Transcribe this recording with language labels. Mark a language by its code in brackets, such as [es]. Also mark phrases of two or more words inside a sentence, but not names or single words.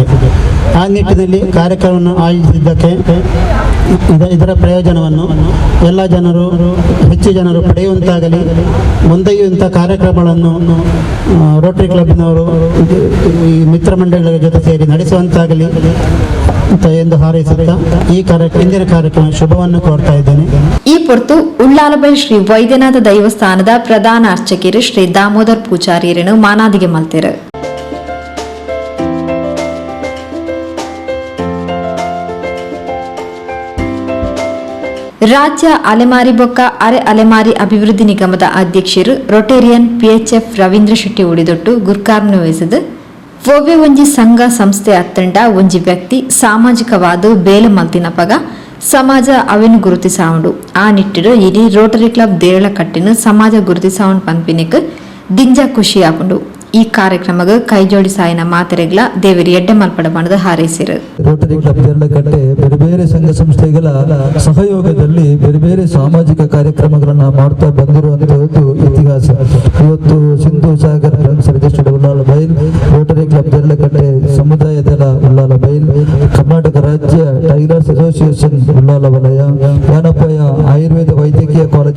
[kn] ಆ ನಿಟ್ಟಿನಲ್ಲಿ ಕಾರ್ಯಕ್ರಮವನ್ನು ಆಯೋಜಿಸಿದ್ದಕ್ಕೆ ಇದರ ಪ್ರಯೋಜನವನ್ನು ಎಲ್ಲ ಜನರು ಹೆಚ್ಚು ಜನರು ಪಡೆಯುವಂತಾಗಲಿ, ಮುಂದೆಯೂ ಇಂಥ ಕಾರ್ಯಕ್ರಮಗಳನ್ನು ರೋಟರಿ ಕ್ಲಬ್ನವರು ಈ ಮಿತ್ರ ಮಂಡಳಿಗಳ ಜೊತೆ ಸೇರಿ ನಡೆಸುವಂತಾಗಲಿ ಎಂದು ಹಾರೈಸುತ್ತಾ ಇಂದಿನ ಕಾರ್ಯಕ್ರಮ ಶುಭವನ್ನು ಕೋರ್ತಾ ಇದ್ದೇನೆ. [tcy] ಈ ಹೊರತು ಉಳ್ಳಾಲಬೈಲ್ ಶ್ರೀ ವೈದ್ಯನಾಥ ದೈವಸ್ಥಾನದ ಪ್ರಧಾನ ಅರ್ಚಕರು ಶ್ರೀ ದಾಮೋದರ್ ಪೂಜಾರಿಯರನ್ನು ಮಾನಾದಿಗೆ ಮಲ್ತಿರು. ರಾಜ್ಯ ಅಲೆಮಾರಿ ಬೊಕ್ಕ ಅರೆ ಅಲೆಮಾರಿ ಅಭಿವೃದ್ಧಿ ನಿಗಮದ ಅಧ್ಯಕ್ಷರು ರೊಟೇರಿಯನ್ PHF ರವೀಂದ್ರ ಶೆಟ್ಟಿ ಉಡಿದೊಟ್ಟು ಗುರ್ಕಾರ್ನ ವಹಿಸಿದ ಒವ್ವೆ ಒಂಜಿ ಸಂಘ ಸಂಸ್ಥೆ ಅತ್ತಂಡ ಒಂಜಿ ವ್ಯಕ್ತಿ ಸಾಮಾಜಿಕವಾದ ಬೇಲೆ ಮಲ್ತಿನ ಪಗ ಸಮಾಜ ಅವೆನು ಗುರುತಿಸಾವುಂಡು. ಆ ನಿಟ್ಟಿಡು ಇಡೀ ರೋಟರಿ ಕ್ಲಬ್ ದೇರಳಕಟ್ಟಿನ ಸಮಾಜ ಗುರುತಿಸಾವುಂಡು ಪಂಪಿನಿಕ್ ದಿಂಜ ಖುಷಿ ಆಪುಂಡು. ಈ ಕಾರ್ಯಕ್ರಮಕ್ಕೆ ಕೈ ಜೋಡಿ ಸಾಯಿನ ಮಾತೆರೆಗಳ ದೇವರಿ ಎಡ್ಡೆ ಮಲ್ಪಡ ಬಣದ ಹಾರೈಸಿರು. [kn] ರೋಟರಿ ಕ್ಲಬ್ ದೇರಳಕಟ್ಟೆ ಬೇರೆ ಬೇರೆ ಸಂಘ ಸಂಸ್ಥೆಗಳ ಸಹಯೋಗದಲ್ಲಿ ಬೇರೆ ಬೇರೆ ಸಾಮಾಜಿಕ ಕಾರ್ಯಕ್ರಮಗಳನ್ನ ಮಾಡ್ತಾ ಬಂದಿರುವಂತಹದ್ದು ಇತಿಹಾಸ. ಇವತ್ತು ಸಿಂಧು ಸಾಗರ್ ಫ್ರೆಂಡ್ಸ್ ರಿಜಿಸ್ಟರ್ಡ್ ಉಳ್ಳಾಲಬೈಲ್, ರೋಟರಿ ಕ್ಲಬ್ ದೇರಳಕಟ್ಟೆ ಸಮುದಾಯ ದಳ ಉಳ್ಳಾಲಬೈಲ್, ಕರ್ನಾಟಕ ರಾಜ್ಯ ಟೈಲರ್ಸ್ ಅಸೋಸಿಯೇಷನ್ ಉಳ್ಳಾಲವಲಯ, ಯನಪೋಯ ಆಯುರ್ವೇದ ವೈದ್ಯಕೀಯ ಕಾಲೇಜು